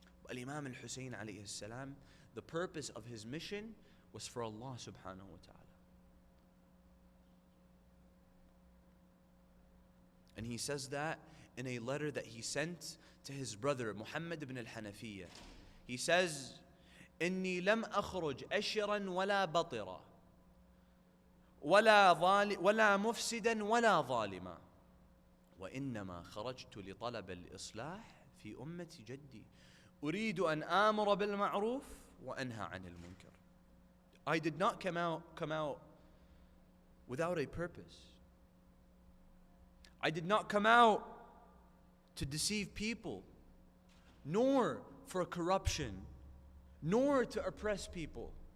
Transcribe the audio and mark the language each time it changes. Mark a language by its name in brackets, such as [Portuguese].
[English] Al-Imam al-Hussein alayhi salam, the purpose of his mission was for Allah subhanahu wa ta'ala. And he says that in a letter that he sent to his brother Muhammad ibn al-Hanafiyyah. He says, [Arabic] إني لم أخرج أشرا ولا بطرا ولا مفسدا ولا ظالما وإنما خرجت لطلب الإصلاح في أمة جدي أريد أن آمر بالمعروف وأنهى عن المنكر. [English] I did not come out without a purpose. I did not come out to deceive people, nor for corruption, nor to oppress people.